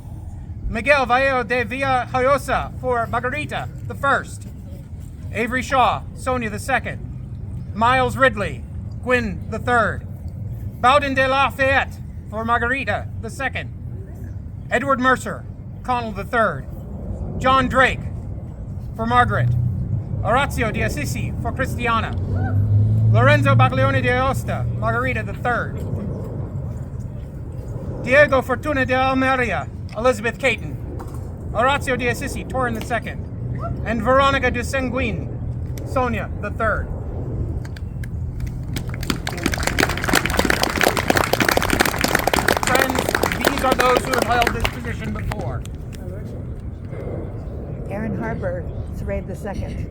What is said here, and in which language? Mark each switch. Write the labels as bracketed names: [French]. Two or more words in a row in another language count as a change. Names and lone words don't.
[English] Miguel Vallejo de Villajoyosa for Margarita the First. Avery Shaw, Sonia the Second. Miles Ridley, Gwyn the Third. Bowden de Lafayette for Margarita the Second. Edward Mercer, Connell the Third. John Drake for Margaret. Orazio de Assisi for Christiana. Lorenzo Baglione de Aosta, Margarita the Third. Diego Fortuna de Almeria, Elizabeth Caton. Orazio de Assisi, Torin the Second. And Veronica de Sanguine, Sonia the Third. Friends, these are those who have held this position before. Aaron Harper, Sarade the Second.